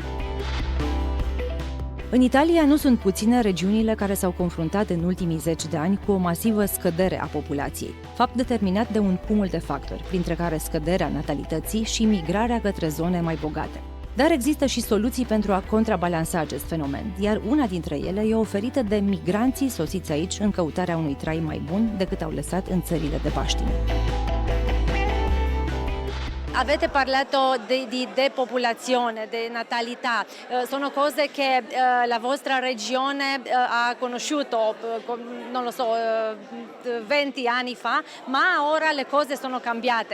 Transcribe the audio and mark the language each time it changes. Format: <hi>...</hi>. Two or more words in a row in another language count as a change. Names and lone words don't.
<ro>În Italia nu sunt puține regiunile care s-au confruntat în ultimii 10 de ani cu o masivă scădere a populației, fapt determinat de un cumul de factori, printre care scăderea natalității și migrarea către zone mai bogate. Dar există și soluții pentru a contrabalansa acest fenomen, iar una dintre ele e oferită de migranții sosiți aici în căutarea unui trai mai bun decât au lăsat în țările de baștină.</ro> <it>Avete parlato di depopolazione, di natalità, sono cose che la vostra regione ha conosciuto, non lo so, 20 anni fa, ma ora le cose sono cambiate.</it>